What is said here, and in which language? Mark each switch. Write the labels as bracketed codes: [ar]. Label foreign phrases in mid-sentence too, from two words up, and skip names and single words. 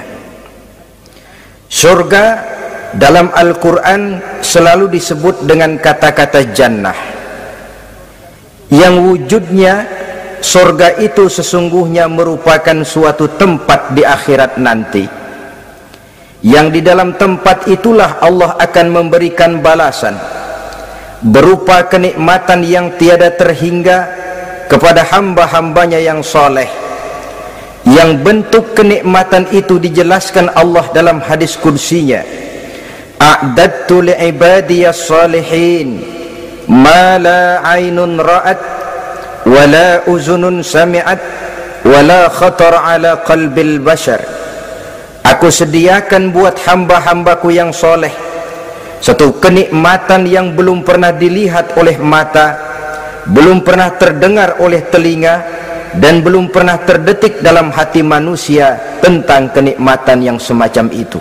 [id] Surga dalam Al-Quran selalu disebut dengan kata-kata jannah, yang wujudnya surga itu sesungguhnya merupakan suatu tempat di akhirat nanti, yang di dalam tempat itulah Allah akan memberikan balasan berupa kenikmatan yang tiada terhingga kepada hamba-hambanya yang soleh, yang bentuk kenikmatan itu dijelaskan Allah dalam hadis kursinya, [ar] أعددت لعبادي الصالحين ما لا عين رأت ولا أذن سمعت ولا خطر على قلب البشر. [id] Aku sediakan buat hamba-hambaku yang soleh satu kenikmatan yang belum pernah dilihat oleh mata, belum pernah terdengar oleh telinga, dan belum pernah terdetik dalam hati manusia tentang kenikmatan yang semacam itu.